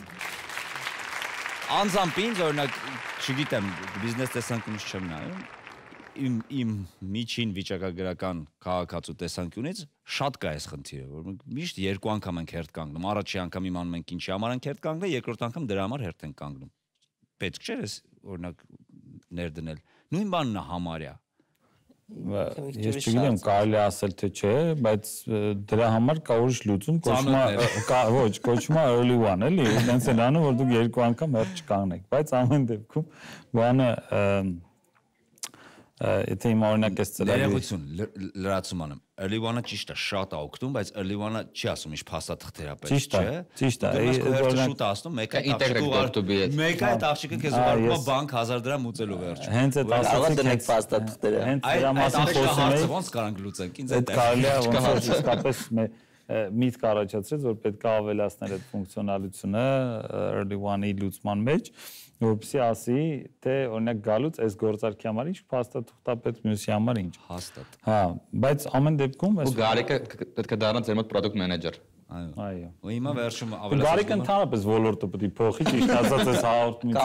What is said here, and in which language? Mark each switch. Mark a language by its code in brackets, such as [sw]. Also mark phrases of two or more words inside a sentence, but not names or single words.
[hy] Անձամբ ինձ օրինակ, չգիտեմ, բիզնես տեսանկյունից չեմ նայում իմ միջին վիճակագրական քաղաքացու տեսանկյունից շատ կա այս խնդիրը, որ միշտ երկու անգամ ենք հերթ կանգնում, առաջի անգամ իմանում ենք ինչի համար ենք հերթ կանգնել, երկրորդ անգամ դրա համար հերթ ենք կանգնում։ Պետք չէ էս օրինակ ներդնել։ Նույն բանն է համարյա։ Ես չգիտեմ կարելի ասել թե չէ, բայց դրա համար կա ուրիշ լուծում, կոչվում է early one, էլի, այնպես են անում, որ դուք երկու անգամ հերթ չկանգնեք, բայց ամեն դեպքում բանը Եթե իմ օրինակ էս ծրագրի Ներողություն, լրացում անեմ։ Early one-ը ճիշտ է, շատ է օգնում, բայց early one-ը չի ասում ինչ փաստաթղթերապես, չէ։ Ճիշտ է, օրինակ շուտ է ասում, մեկ այդ աղջիկը քեզ ուղարկում է բանկ 1000 դրամ ուծելու վերջ։ Հենց այդ ասացիք դնեք փաստաթղթերը։ Հենց դրա մասին խոսում էի։ Ոնց կարանք լուծենք, ինձ այդ կարելի է ոնց իսկապես միտք առաջացրեց, որ պետք է ավելացնել այդ ֆունկցիոնալությունը early one-ի լուծման մեջ, որպեսզի ասի, թե օրինակ գալուց այս գործարքի համար ինչ փաստաթղթա պետք մյուսի համար ինչ։ Հաստատ։ Հա, բայց ամեն դեպքում Ու Գարիկը պետք է դառնա ձեր մոտ [en] product manager։ [hy] Այո։ Ու հիմա վերջում ավելացնում։ Գարիկը ընդհանրապես ոլորտը պետք է փոխի, ճիշտ ասած այս հաղորդումից